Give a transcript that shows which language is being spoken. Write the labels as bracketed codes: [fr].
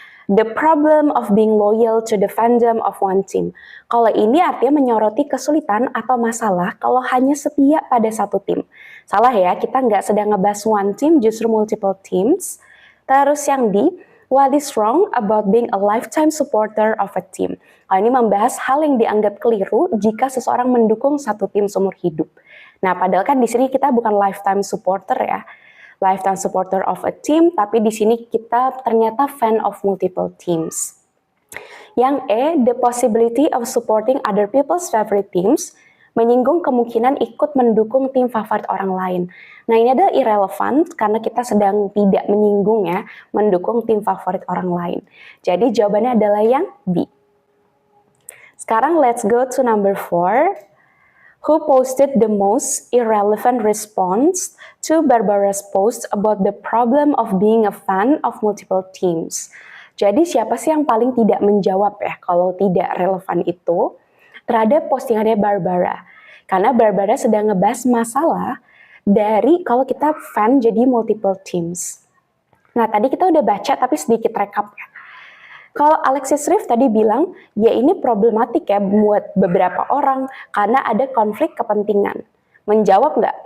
[en] The problem of being loyal to the fandom of one team. [id] Kalau ini artinya menyoroti kesulitan atau masalah kalau hanya setia pada satu tim. Salah ya, kita nggak sedang ngebahas [en] one team, [id] justru [en] multiple teams. [id] Terus yang D, [en] what is wrong about being a lifetime supporter of a team. [id] Kalau ini membahas hal yang dianggap keliru jika seseorang mendukung satu tim seumur hidup. Nah, padahal kan di sini kita bukan lifetime supporter ya. [en] Lifetime supporter of a team, [id] tapi di sini kita ternyata [en] fan of multiple teams. [id] Yang E, [en] the possibility of supporting other people's favorite teams, [id] menyinggung kemungkinan ikut mendukung tim favorit orang lain. Nah, ini adalah irrelevant karena kita sedang tidak menyinggung ya, mendukung tim favorit orang lain. Jadi jawabannya adalah yang B. Sekarang [en] let's go to number 4. Who posted the most irrelevant response to Barbara's post about the problem of being a fan of multiple teams? [id] Jadi siapa sih yang paling tidak menjawab ya kalau tidak relevan itu terhadap postingannya Barbara? Karena Barbara sedang ngebahas masalah dari kalau kita fan jadi [en] multiple teams. [id] Nah, tadi kita udah baca tapi sedikit rekap ya. Kalau Alexis Riff tadi bilang, ya ini problematik ya buat beberapa orang karena ada konflik kepentingan. Menjawab nggak?